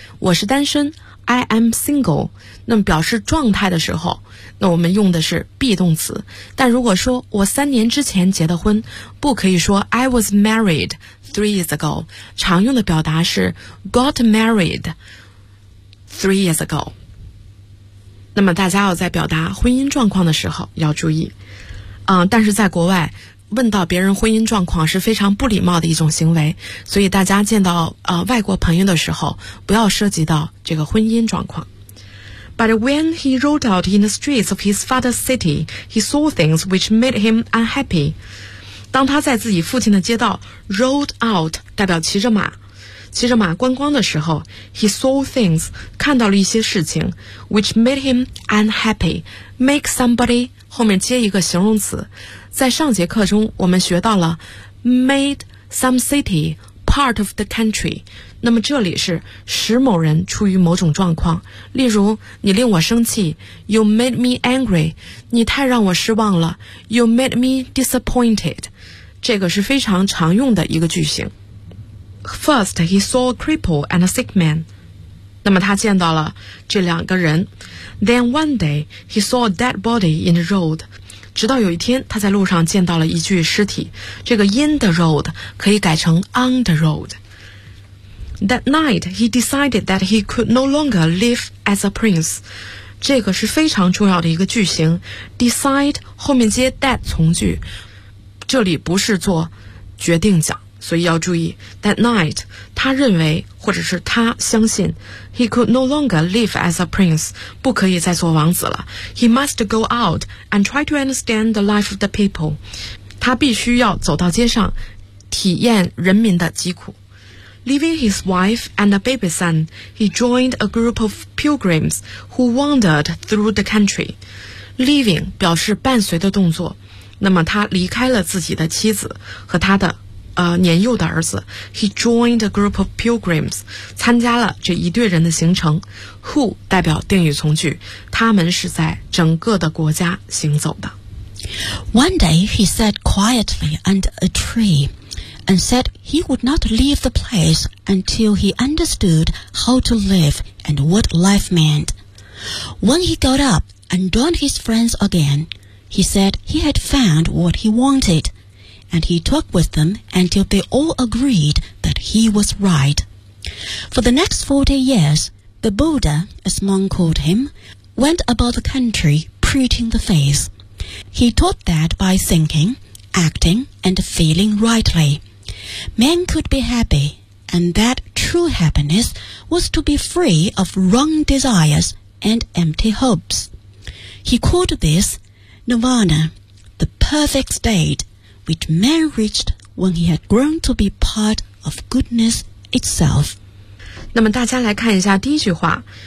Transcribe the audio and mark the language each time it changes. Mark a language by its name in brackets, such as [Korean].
[Chinese] 我是单身， [English] I am single。 [Chinese] 那么表示状态的时候，那我们用的是 be 动词，但如果说我三年之前结的婚，不可以说 [English] I was married three years ago， [Chinese] 常用的表达是 [English] got married three years ago。 [Chinese] 那么大家要在表达婚姻状况的时候要注意但是在国外问到别人婚姻状况是非常不礼貌的一种行为，所以大家见到外国朋友的时候不要涉及到这个婚姻状况。 [English] But when he rode out in the streets of his father's city, he saw things which made him unhappy. [Chinese] 当他在自己父亲的街道 [English] rode out， [Chinese] 代表骑着马，骑着马观光的时候， [English] he saw things， [Chinese] 看到了一些事情， [English] which made him unhappy. [Chinese] Make somebody 后面接一个形容词。在上节课中我们学到了 [English] made some city part of the country. [Chinese] 那么这里是使某人处于某种状况。例如，你令我生气 ， [English] You made me angry. [Chinese] 你太让我失望了 ， [English] You made me disappointed. [Chinese] 这个是非常常用的一个句型。 [English] First, he saw a cripple and a sick man. [Chinese] 那么他见到了这两个人。 [English] Then one day, he saw a dead body in the road. [Chinese] 直到有一天他在路上见到了一具尸体，这个 [English] in the road [Chinese] 可以改成 [English] on the road. That night, he decided that he could no longer live as a prince. [Chinese] 这个是非常重要的一个句型， decide 后面接 that 从句，这里不是做决定讲，所以要注意 [English] that night, [Chinese] 他认为或者是他相信 [English] he could no longer live as a prince, [Chinese] 不可以再做王子了。 [English] He must go out and try to understand the life of the people. [Chinese] 他必须要走到街上体验人民的疾苦。 [English] Leaving his wife and a baby son, he joined a group of pilgrims who wandered through the country. [Chinese] Leaving 表示伴随的动作，那么他离开了自己的妻子和他的年幼的儿子。 [English] He joined a group of pilgrims, [Chinese] 参加了这一队人的行程。 Who 代表定语从句，他们是在整个的国家行走的。 [English] One day he sat quietly under a tree and said he would not leave the place until he understood how to live and what life meant. When he got up and joined his friends again, he said he had found what he wantedAnd he talked with them until they all agreed that he was right. For the next 40 years, the Buddha, as monk called him, went about the country preaching the faith. He taught that by thinking, acting, and feeling rightly, men could be happy, and that true happiness was to be free of wrong desires and empty hopes. He called this Nirvana, the perfect state,which man reached when he had grown to be part of goodness itself. [Chinese] 那么大家来看一下第一句话。